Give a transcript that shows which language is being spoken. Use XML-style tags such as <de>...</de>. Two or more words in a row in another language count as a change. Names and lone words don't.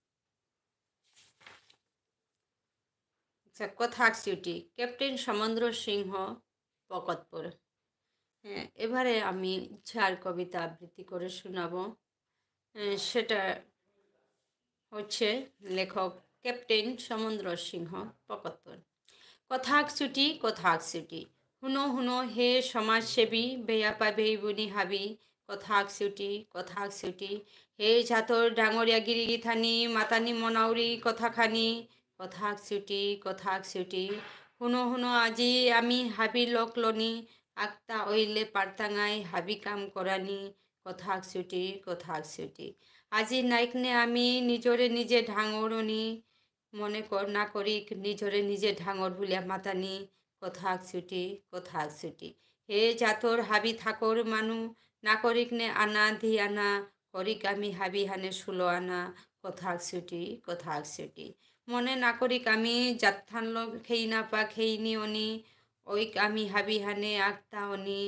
<bn>আচ্ছা, কথা আকসিউটি ক্যাপ্টেন সমরেন্দ্র সিংহ পকতপুর। হ্যাঁ, এবারে আমি যার কবিতা আবৃত্তি করে শোনাবো, সেটা হচ্ছে লেখক ক্যাপ্টেন সমরেন্দ্র সিংহ পকতপুর।</bn> <bpy>কথা আকসুটি, কথা আকসুটি, হুনো হুনো হে সমাজসেবী বেয়া পাবে বুনি হাবি। কথা আকসুটি, কথা আকসুটি, হে ঝাতর ডাঙরিয়া গিরিগিথানি মাতানি মনাউরি কথাখানি। কথা আকসুটি, কথা আকসুটি, হুনো হুনো আজি আমি হাবি লকলনি আক্তা ওইলে পারতাঙাই হাবি কাম করানি। কথা আকসুটি, কথা আকসুটি, আজি নাইকনে আমি নিজরে নিজে ঢাঙরনি মনে কর না করি নিজরে নিজে ঢাঙর ভুলিয়া মাতানি। কথা আকছুটি, কথা আকছুটি, হে জাতর হাবি থাকর মানু না করিক নে আনা ধি আনা করিক আমি হাবি হানে 16 আনা। কথা আকছুটি, কথা আকছুটি, মনে না করিক আমি জাতথানল খেই না পা খেইনি অনি ওইক আমি হাবি হানে আক্তা অনি।</bpy>